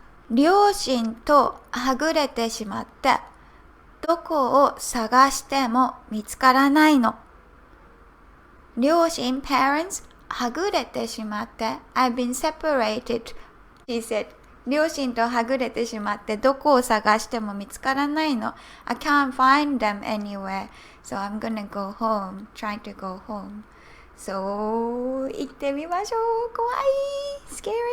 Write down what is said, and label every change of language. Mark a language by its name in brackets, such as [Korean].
[Japanese] 両親とはぐれてしまって、どこを探しても見つからないの。 [English] 両親 parents [Japanese] はぐれてしまって [English] I've been separated, he said. [Japanese] 両親とはぐれてしまってどこを探しても見つからないの。 [English] I can't find them anywhere, so I'm gonna go home, trying to go home. [Japanese] So 行ってみましょう。怖い scary。